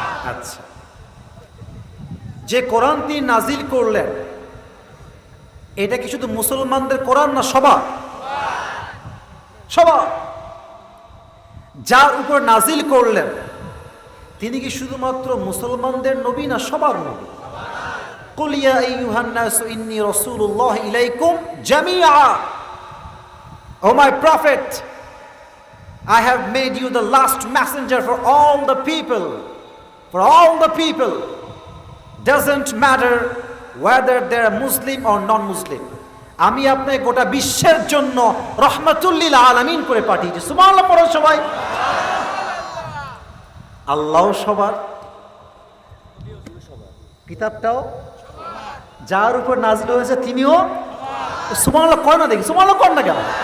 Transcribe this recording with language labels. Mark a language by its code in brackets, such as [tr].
[bn] আচ্ছা, যে কোরআন তিনি নাজিল করলেন এটা কি শুধু মুসলমানদের কোরআন না সবার? সবার। যার উপর নাজিল করলেন তিনি কি শুধুমাত্র মুসলমানদের নবী না সবার নবী? [ar] কুল ইয়া আইয়ুহান নাসু ইন্নী রাসূলুল্লাহ ইলাইকুম জামিআ। [en] O my prophet, I have made you the last messenger for all the people. For all the people. doesn't matter whether they're Muslim or non-Muslim. [bn] আমি আপনাকে গোটা বিশ্বের জন্য রহমাতুল্লিল আলামিন করে পাঠিয়েছি। সুবহানাল্লাহ পড়ো সবাই। আল্লাহ সবার, কিতাবটাও যার উপর নাজিল হয়েছে তিনিও সুবহানাল্লাহ কয় না, দেখি সুবহানাল্লাহ কর না কেন?